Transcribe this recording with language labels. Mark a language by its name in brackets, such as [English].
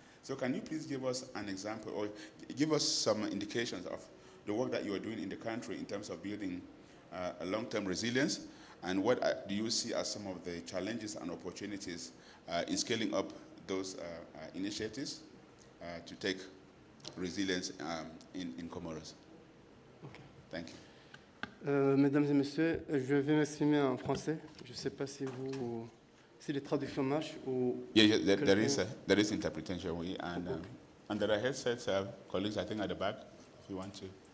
[English] So can you please give us an example or give us some indications of the work that you are doing in the country in terms of building a long-term resilience, and what do you see as some of the challenges and opportunities in scaling up those initiatives to take resilience in Comoros? Okay. Thank you. [French] Mesdames et messieurs, je vais m'exprimer en français. Je ne sais pas si les traductions marchent ou... [English] Yeah, there is interpretation, and there are headsets, colleagues, I think, at the back, if you want to.